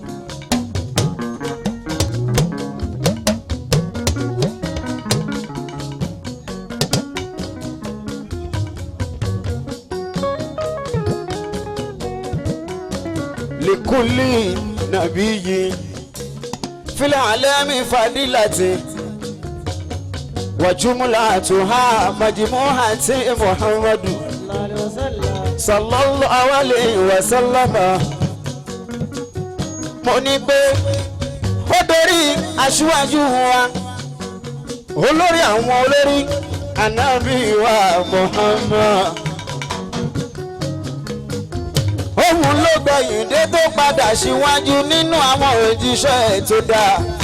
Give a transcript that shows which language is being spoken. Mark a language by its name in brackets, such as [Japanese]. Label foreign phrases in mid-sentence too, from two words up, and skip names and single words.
[Arabic] لكل نبي في العالم فضيلة وجملتها مجموعة محمد صلى الله عليه وسلم [Yoruba] mo ní pé ó dorí aṣíwájú wa olórí àwọn olórí ànábì wa Muhammad. òun ló gbẹ̀yìn dé tó padà síwájú nínú àwọn òjíṣẹ́ tó dáa.